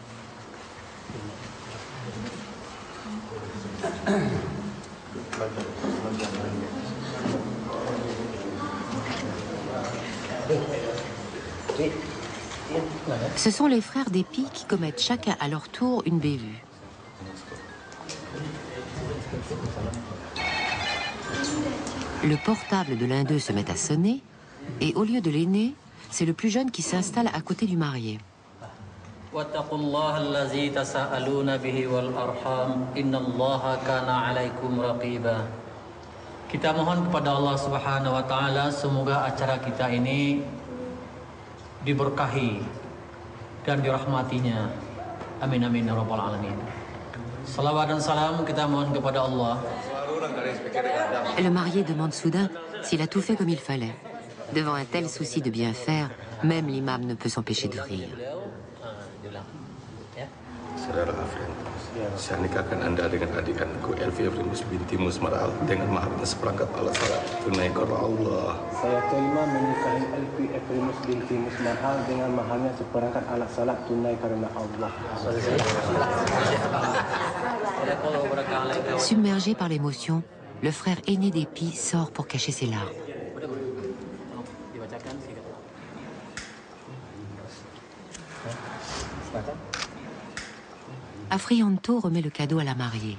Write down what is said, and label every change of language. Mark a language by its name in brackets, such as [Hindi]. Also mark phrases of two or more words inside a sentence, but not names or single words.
[French] Ce sont les frères d'Epi qui commettent chacun à leur tour une bévue. Le portable de l'un d'eux se met à sonner et au lieu de l'aîné, c'est le plus jeune qui s'installe à côté du marié. [Indonesian] Kita mohon kepada Allah [Arabic] سبحانه وتعالى [Indonesian] semoga acara kita ini diberkahi dan dirahmatinya. [Arabic] آمين آمين يا رب العالمين. [Indonesian] Salawat dan salam kita mohon kepada Allah. [French] Le marié demande soudain s'il a tout fait comme il fallait. Devant un tel souci de bien faire, même l'imam ne peut s'empêcher de rire. [Indonesian] Saudara Afrian, saya nikahkan Anda dengan adik-anakku Elvi Afrimus binti Musmaral dengan mahar seperangkat alat salat tunai karena Allah. Saya terima menikahi Elvi Afrimus binti Musmaral dengan maharnya seperangkat alat salat tunai karena Allah. [French] Submergé par l'émotion, le frère aîné d'Epi sort pour cacher ses larmes. Afrianto remet le cadeau à la mariée.